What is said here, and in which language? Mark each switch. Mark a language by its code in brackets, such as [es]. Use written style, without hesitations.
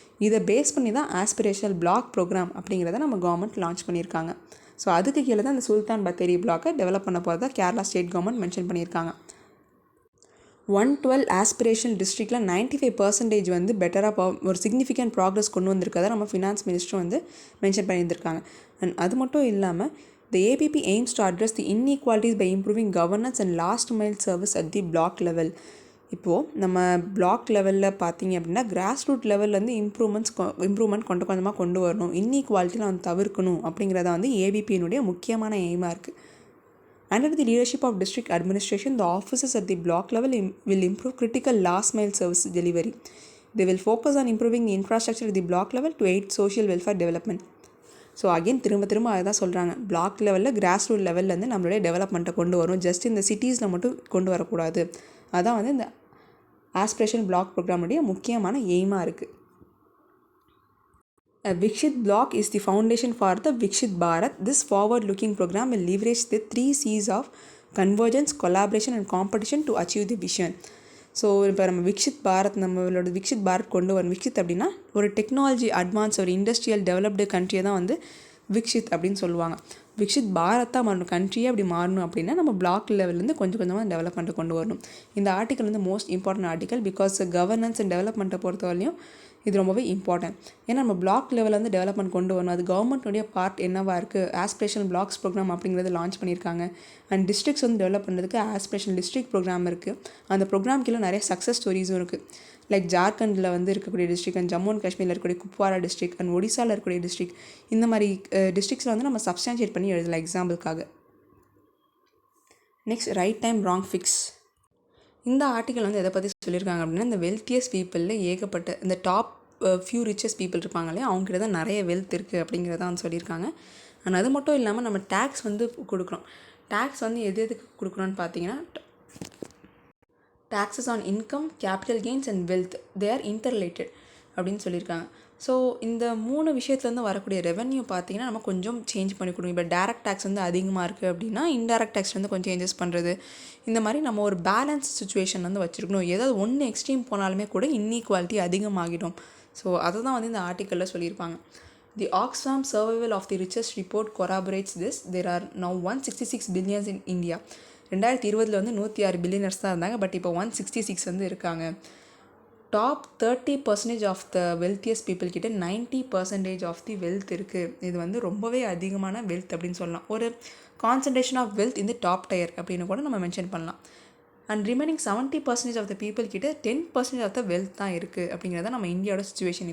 [ta] இதை பேஸ் பண்ணி தான் ஆஸ்பிரேஷனல் பிளாக் ப்ரோக்ராம் அப்படிங்கிறத நம்ம கவர்மெண்ட் லான்ச் பண்ணியிருக்காங்க. ஸோ அதுக்கு கீழே தான் இந்த சுல்தான் பத்தேரி பிளாக்கை டெவலப் பண்ண போகிறதா கேரளா ஸ்டேட் கவர்மெண்ட் மென்ஷன் பண்ணியிருக்காங்க. 112 ஆஸ்பிரேஷனல் டிஸ்ட்ரிக்டில் 95% வந்து பெட்டராக ஒரு சிக்னிஃபிகண்ட் ப்ராக்ரஸ் கொண்டு வந்திருக்கதை நம்ம ஃபினான்ஸ் மினிஸ்டரும் வந்து மென்ஷன் பண்ணியிருந்திருக்காங்க. [en] and [ta] அது மட்டும் இல்லாமல் [en] the APP aims to address the inequalities by improving governance and last mile service at the block level. [ta] இப்போது நம்ம பிளாக் லெவலில் பார்த்தீங்க அப்படின்னா கிராஸ் ரூட் லெவல்லேருந்து இம்ப்ரூவ்மெண்ட் கொஞ்சமாக கொண்டு வரணும், இன்இக்வாலிட்டிலாம் வந்து தவிர்க்கணும் அப்படிங்கிறத வந்து ஏபிபியினுடைய முக்கியமான எய்மாக இருக்குது. [en] Under the leadership of district administration, the officers at the block level will improve critical last mile service delivery. They will focus on improving the infrastructure at the block level to aid social welfare development. [ta] So again திரும்ப அதை தான் சொல்கிறாங்க, black லெவலில் cross root லெவல்லேருந்து நம்மளுடைய டெவலப்மெண்ட்டை கொண்டு வரும், just இந்த சிட்டிஸில் மட்டும் கொண்டு வரக்கூடாது. அதான் வந்து இந்த ஆஸ்பிரேஷன் பிளாக் ப்ரோக்ராமுடைய முக்கியமான எய்மாக இருக்குது. [en] A Viksit block is the foundation for the Viksit Bharat. This forward-looking program will leverage the 3 C's of convergence, collaboration and competition to achieve the vision. [ta] So இப்போ நம்ம நம்மளோட விக்ஷித் பாரத் கொண்டு வரும். விக்ஷித் அப்படின்னா ஒரு டெக்னாலஜி அட்வான்ஸ், ஒரு இண்டஸ்ட்ரியல் டெவலப்டு கண்ட்ரியை தான் வந்து விக்ஷித் அப்படின்னு சொல்லுவாங்க. விக்ஷித் பாரத்தாக மாறணும், கண்ட்ரியே அப்படி மாறணும் அப்படின்னா நம்ம பிளாக் லெவல்லேருந்து கொஞ்சம் கொஞ்சமாக டெவலப்மெண்ட்டை கொண்டு வரணும். இந்த ஆர்டிக்கல் வந்து most important article. Because governance and டெவலப்மெண்ட்டை பொறுத்தவரையும் இது ரொம்பவே இம்பார்ட்டன்ட். ஏன்னா நம்ம பிளாக் லெவலில் வந்து டெவலப்மெண்ட் கொண்டு வரணும். அது கவர்மெண்ட்டுடைய பார்ட் என்னவாக இருக்குது, ஆஸ்பிரேஷனல் பிளாக்ஸ் ப்ரோக்ராம் அப்படிங்கிறது லான்ச் பண்ணியிருக்காங்க. அண்ட் டிஸ்ட்ரிக்ஸ் வந்து டெவலப் பண்ணுறதுக்கு ஆஸ்பிரேஷனல் டிஸ்ட்ரிக்ட் ப்ரோக்ராம் இருக்குது. அந்த ப்ரோக்ராம் கீழே நிறைய சக்ஸஸ் ஸ்டோரிஸும் இருக்குது. லைக் ஜார்க்கண்டில் வந்து இருக்கக்கூடிய டிஸ்ட்ரிக்ட், அண்ட் ஜம்மு அண்ட் காஷ்மீரில் இருக்கக்கூடிய குப்வாரா டிஸ்ட்ரிக்ட், அண்ட் ஒடிசாவில் இருக்கக்கூடிய டிஸ்ட்ரிக்ட், இந்த மாதிரி டிஸ்ட்ரிக்ஸில் வந்து நம்ம சப்ஸ்டான்ஷியேட் பண்ணி எழுதலாம் எக்ஸாம்பிளுக்காக. Next, right time wrong fix. இந்த ஆர்டிக்கல் வந்து எதை பற்றி சொல்லியிருக்காங்க அப்படின்னா, இந்த வெல்த்தியஸ்ட் பீப்புளில் ஏகப்பட்ட இந்த டாப் ஃபியூ ரிச்சஸ்ட் பீப்புள் இருப்பாங்களே, அவங்ககிட்ட தான் நிறைய வெல்த் இருக்குது அப்படிங்கிறத வந்து சொல்லியிருக்காங்க. அண்ட் அது மட்டும் இல்லாமல் நம்ம டேக்ஸ் வந்து கொடுக்குறோம். டேக்ஸ் வந்து எதுக்கு கொடுக்குறோன்னு பார்த்தீங்கன்னா, [en] taxes on income, capital gains and wealth, they are interrelated [ta] அப்படின்னு சொல்லியிருக்காங்க. ஸோ இந்த 3 விஷயத்துலேருந்து வரக்கூடிய ரெவன்யூ பார்த்தீங்கன்னா நம்ம கொஞ்சம் சேஞ்ச் பண்ணி கொடுங்க. இப்போ டேரக்ட் டேக்ஸ் வந்து அதிகமாக இருக்குது அப்படின்னா இன்டேரக்ட் டேக்ஸ் வந்து கொஞ்சம் சேஞ்சஸ் பண்ணுறது, இந்த மாதிரி நம்ம ஒரு பேலன்ஸ் சுச்சுவேஷன் வந்து வச்சுருக்கணும். ஏதாவது ஒன்று எக்ஸ்ட்ரீம் போனாலுமே கூட இன்இக்வாலிட்டி அதிகமாகிடும். ஸோ அதை தான் வந்து இந்த ஆர்டிக்கலில் சொல்லியிருப்பாங்க. [en] The Oxfam Survival of the Richest report corroborates this. There are now 166 billions in India. [ta] 2020 வந்து 106 பில்லியனர்ஸ் தான் இருந்தாங்க. பட் இப்போ 166 வந்து இருக்காங்க. Top 30% of the wealthiest people கிட்ட 90% ஆஃப் தி வெல்த் இருக்குது. இது வந்து ரொம்பவே அதிகமான வெல்த் அப்படின்னு சொல்லலாம். ஒரு கான்சன்ட்ரேஷன் ஆஃப் வெல்த் இந்த டாப் டயர் அப்படின்னு கூட நம்ம மென்ஷன் பண்ணலாம். And remaining 70% of the people கிட்ட 10% ஆஃப் த வெல்த் தான் இருக்குது அப்படிங்கிறத நம்ம இந்தியாவோட சுச்சுவேஷன்.